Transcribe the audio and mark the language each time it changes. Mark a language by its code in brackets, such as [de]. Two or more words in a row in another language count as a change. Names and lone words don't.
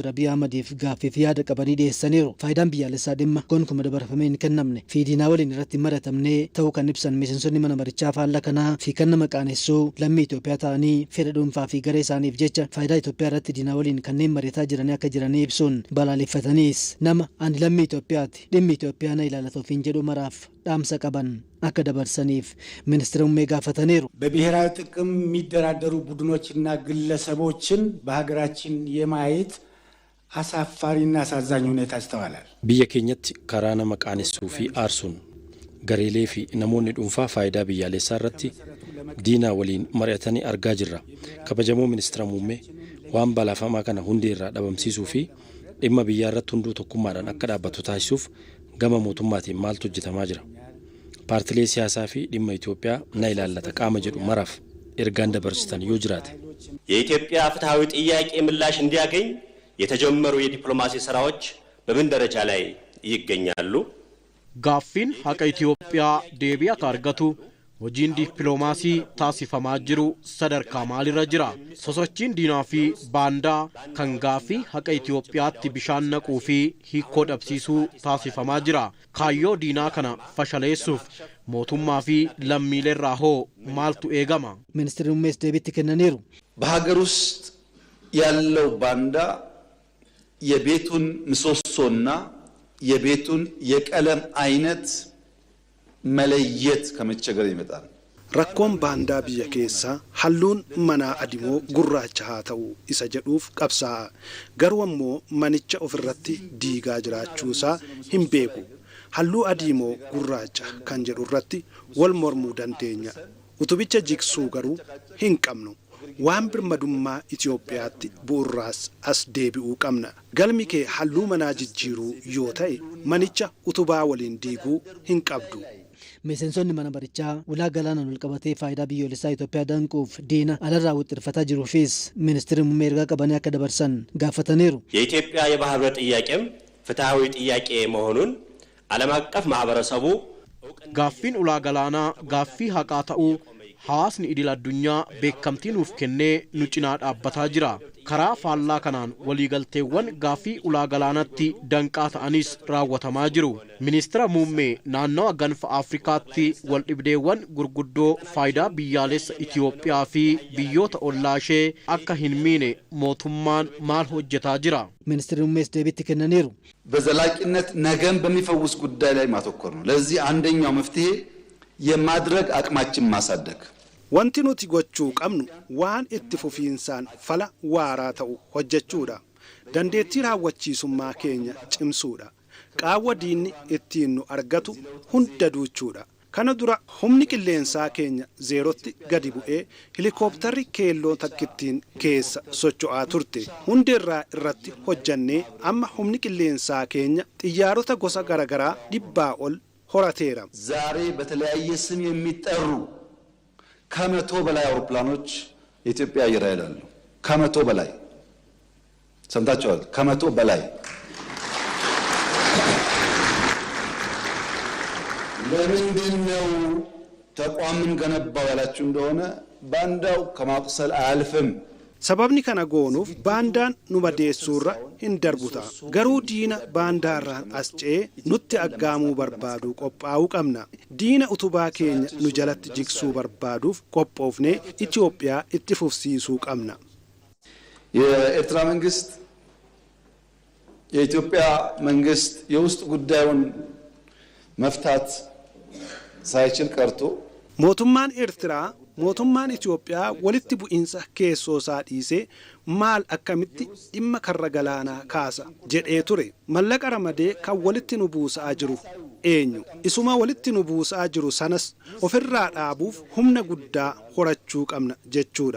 [om] Abiy Ahmediif gaaffiif yaada qabanii dhiyeessaniiru. Faayidaan biyyaalessaa dhimma gonkumaa dabarfamee hin kennamne fi diinaa waliin irratti mari'atamne ta'uu kan ibsan miseensonni mana marichaa faallaa kanaa fi kan nama qaanessuu lammii Itoophiyaa ta'anii fedha dhuunfaa fi garee isaaniif jecha faayidaa Itoophiyaa irratti diinaa waliin kanneen mari'ataa jiranii akka jiranii ibsuun balaaleffataniis nama ani lammii Itoophiyaati dhimmi Itoophiyaa na ilaalatuuf hin jedhu maraaf dhaamsa qaban akka dabarsaniif ministeera muummee gaafataniiru. [am] በብሔራዊ ጥቅም የሚደራደሩ ቡድኖችና ግለሰቦችን በሀገራችን የማየት አሳፋሪና አሳዛኝ ሁኔታ ይስተዋላል። [om] biyya keenyatti karaa nama qaanessuu fi aarsuun gareelee fi namoonni dhuunfaa faayidaa biyyaalessaa irratti diinaa waliin mari'atanii argaa jirra. Kabajamoo ministeera muummee waan balaafamaa kana hundee irraa dhabamsiisuu fi dhimma biyyaa irratti hunduu tokkummaadhaan akka dhaabbatu taasisuuf gama mootummaatiin maaltu hojjetamaa jira. Paartilee siyaasaa fi dhimma Itoophiyaa na ilaallata qaama jedhu maraaf ergaan dabarsitan yoo jiraate [am] የኢትዮጵያ ፍትሃዊ ጥያቄ ምላሽ እንዲያገኝ የተጀመሩ የዲፕሎማሲ ስራዎች በምን ደረጃ ላይ ይገኛሉ? [om] gaaffiin haqa Itoophiyaa deebii akka argatu hojiin dippiloomaasii taasifamaa jiru sadarkaa maalirra jira sosochiin diinaa fi baandaa kan gaaffii haqa Itoophiyaatti bishaan naquu fi hiikoo dhabsiisuu taasifamaa jira kaayyoo diinaa kana fashaleessuuf mootummaa fi lammiileerraa hoo maaltu eegama ministeerri muummees deebiitti kennaniiru [am] በሀገር ውስጥ ያለው ባንዳ የቤቱን ምሰሶና የቤቱን የቀለም አይነት መለየት ከመቸገር ይመጣል [om] rakkoon baandaa biyya keessaa halluun manaa adimoo gurraacha haa ta'u isa jedhuuf qabsaa garuu ammoo manicha ofirratti diigaa jiraachuusaa hin beeku halluu adimoo gurraacha kan jedhu irratti wal mormuu dandeenya utubicha jigsuu garuu hin qabnu waan birmadummaa Itoophiyaatti bu'uuraas as deebi'uu qabna galmi kee halluu manaa jijjiiruu yoo ta'e manicha utubaa waliin diiguu hin qabdu. miseensonni mana marichaa ulaa galaanaan wal qabatee faayidaa biyyoolessaa Itoophiyaa danquuf diina alarraa wixxirfataa jiruufis ministeerri muummee ergaa qabanii akka dabarsan gaafataniiru. [am] የኢትዮጵያ የባህር በር ጥያቄም ፍትሃዊ ጥያቄ መሆኑን ዓለም አቀፍ ማህበረሰቡ [om] gaaffiin ulaa galaanaa gaaffii haqaa ta'uu hawaasni idil addunyaa beekamtii nuuf kennee nu cinaa dhaabbataa jira karaa faallaa kanaan waliigalteewwan gaafii ulaa galaanatti danqaa ta'anis raawwatamaa jiru. Ministeera muummee naannawa gaanfa Afrikaatti wal dhibdeewwan gurguddoo faayidaa biyyaalessa Itoophiyaa fi biyyoota ollaashee akka hin miine mootummaan maal hojjetaa jira? ministirri muummees deebiitti kennaniiru [am] በዘላቂነት ነገን በሚፈውስ ጉዳይ ላይ ማተኮር ነው። ለዚህ አንደኛው መፍትሄ የማድረግ አቅማችን ማሳደግ [om] wanti nuti gochuu qabnu waan itti fufiinsaan fala waaraa ta'u hojjechuudha. Dandeettii raawwachiisummaa keenya cimsuudha. Qaawwa diinni ittiin nu argatu hunda duuchuudha. Kana dura humni qilleensaa keenya zeerotti gadi bu'ee helikoophtarri keelloo takkittiin keessa socho'aa turte. Hundeerraa irratti hojjannee amma humni qilleensaa keenya xiyyaarota gosa garagaraa 100 ol horateera. [am] ዛሬ በተለያየ ስም የሚጠሩ ከመቶ በላይ አውሮፕላኖች የኢትዮጵያ አየር ኃይል አሉ። ከመቶ በላይ ሰምታችኋል። ከመቶ በላይ ለምንድን ነው ተቋምን ገነባው ያላችሁ እንደሆነ ባንዳው ከማቁሰል አያልፍም። [om] sababni kana goonuuf baandaan nu madeessuurra hin darbuta. Garuu diina baandaarraan as ce'ee nutti aggaamuu barbaadu qophaa'uu qabna. Diina utubaa keenya nu jalatti jigsuu barbaaduuf qophoofnee Itoophiyaa itti fufsiisuu qabna. [am] የኤርትራ መንግስት የኢትዮጵያ መንግስት የውስጥ ጉዳዩን መፍታት ሳይችል ቀርቶ [om] mootummaan Eertiraa mootummaan Itoophiyaa walitti bu'iinsa keessoo isaa dhiisee maal akkamitti dhimma karra galaanaa kaasa jedhee ture. Mallaqa ramadee kan walitti nu buusaa jiru eenyu? Isuma walitti nu buusaa jiru sanas ofirraa dhaabuuf humna guddaa horachuu qabna jechuudha.